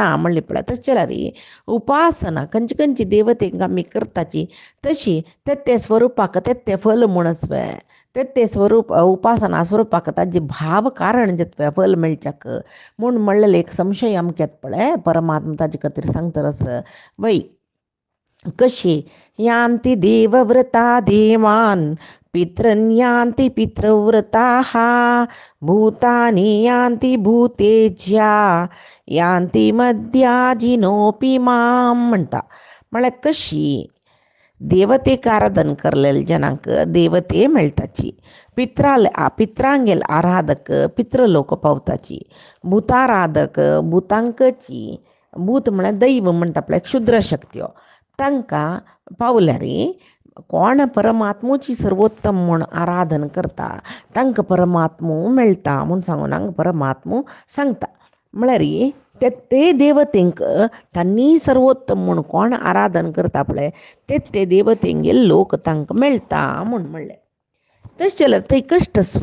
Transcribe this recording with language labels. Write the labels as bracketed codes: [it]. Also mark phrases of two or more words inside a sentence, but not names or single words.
[kok] म्हणली पळय तशें जाल्यार उपासना खंयची खंयची देवतेक आमी करताची तशी ते स्वरुपाक ते फल म्हणस ते स्वरूप उपासना स्वरुपाक ताजे भाव कारण जेत फल मेळच्याक म्हूण म्हणलेले एक संशय आमकां येता पळय परमात्मा ताजे खातीर सांगतरस वै कशी [sa] यान्ति देवव्रता देवान् पितॄन् यान्ति पितृव्रताः भूतानि यान्ति भूतेज्या यान्ति मद्याजिनोपि मां [kok] म्हणटा म्हळ्यार कशी देवतेक आराधन करलेल्या जनांक देवते मेळटाची पित्रांगेल आराधक पितृलोक पावताची भूताराधक भूतांकची भूत म्हळ्यार दैव म्हणटा पळय क्षुद्र शक्त्यो तांकां पावल्यार कोण परमात्मूची सर्वोत्तम म्हूण आराधन करता तांकां परमात्मो मेळटा म्हूण सांगून हांगा परमात्मो सांगता म्हळ्यार ते देवतेंक तांणी सर्वोत्तम म्हूण कोण आराधन करता पळय ते देवतेंगेल लोक तांकां मेळटा म्हूण म्हणलें तशें जाल्यार थंय कश्ट